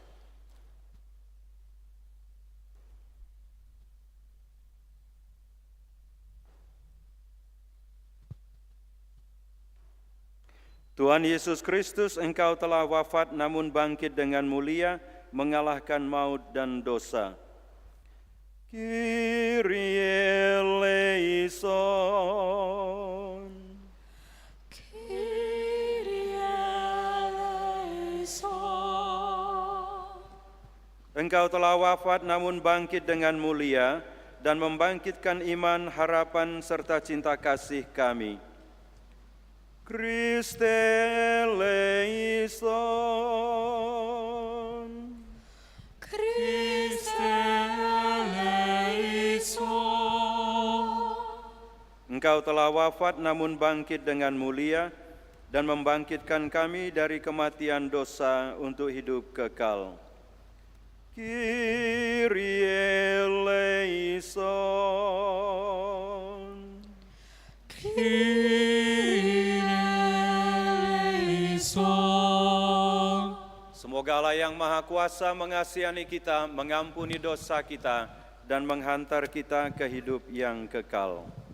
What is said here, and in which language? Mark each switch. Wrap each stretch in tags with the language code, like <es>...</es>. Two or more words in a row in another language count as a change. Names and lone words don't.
<id>Tuhan Yesus Kristus, Engkau telah wafat namun bangkit dengan mulia, mengalahkan maut dan dosa.</id> <el>Kyrie eleison. Kyrie eleison.</el> <id>Engkau telah wafat namun bangkit dengan mulia dan membangkitkan iman, harapan, serta cinta kasih kami.</id> <el>Christe eleison. Christe eleison.</el> <id>Engkau telah wafat namun bangkit dengan mulia dan membangkitkan kami dari kematian dosa untuk hidup kekal.</id> <el>Kyrie eleison.</el> <id>Semoga Allah yang Maha Kuasa mengasihani kita, mengampuni dosa kita, dan menghantar kita ke hidup yang kekal.</id>